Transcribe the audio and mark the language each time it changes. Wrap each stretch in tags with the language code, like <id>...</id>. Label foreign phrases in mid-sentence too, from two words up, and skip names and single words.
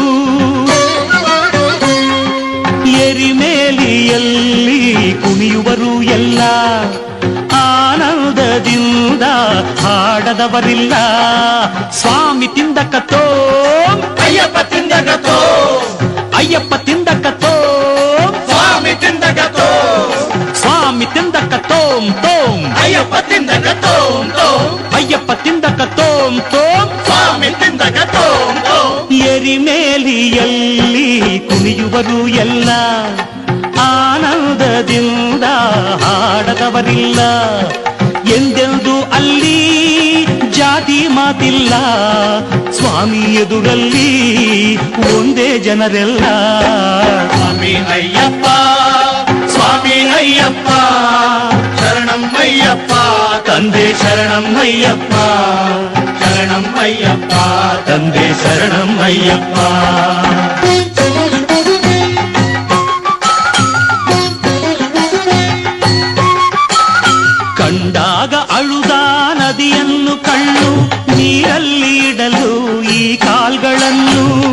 <kn>ಎರಿಮೇಲಿಯಲ್ಲಿ ಕುಣಿಯುವರು ಎಲ್ಲ ಆನಂದದಿಂದ ಹಾಡದವರಿಲ್ಲ ಸ್ವಾಮಿ ತಿಂದಕತೋ</kn> <te>అయ్యప్ప తిందగతో</te> <kn>ಅಯ್ಯಪ್ಪ ತಿಂದಕತೋ</kn> <te>స్వామి తిందగతో</te> <kn>ಸ್ವಾಮಿ ತಿಂದಕತೋಂ ತೋಂ</kn> <te>అయ్యప్ప తిందగతో</te> <kn>ಅಯ್ಯಪ್ಪ ತಿಂದಕತೋಂ ತೋಂ</kn> <te>స్వామి తిందగతో</te> <kn>ಎರಿಮೇಲಿಯಲ್ಲಿ ಕುಣಿಯುವರು ಎಲ್ಲ ಆನಂದದಿಂದ ಹಾಡದವರಿಲ್ಲ ಎಂದೆಂದು ಅಲ್ಲಿ ಜಾತಿ ಮಾತಿಲ್ಲ ಸ್ವಾಮಿ ಎದುರಲ್ಲಿ ಒಂದೇ ಜನರೆಲ್ಲ</kn> <te>స్వామి అయ్యప్ప స్వామి అయ్యప్ప శరణం అయ్యప్ప</te> <kn>ತಂದೆ ಶರಣಂ ಅಯ್ಯಪ್ಪ</kn> <te>శరణం అయ్యప్ప</te> <kn>ತಂದೆ ಶರಣಂ ಅಯ್ಯಪ್ಪ ಕಂಡಾಗ ಅಳುದ ನದಿಯನ್ನು ಕಣ್ಣು ನೀರಲ್ಲಿ ಇಡಲು ಈ ಕಾಲ್ಗಳನ್ನು</kn>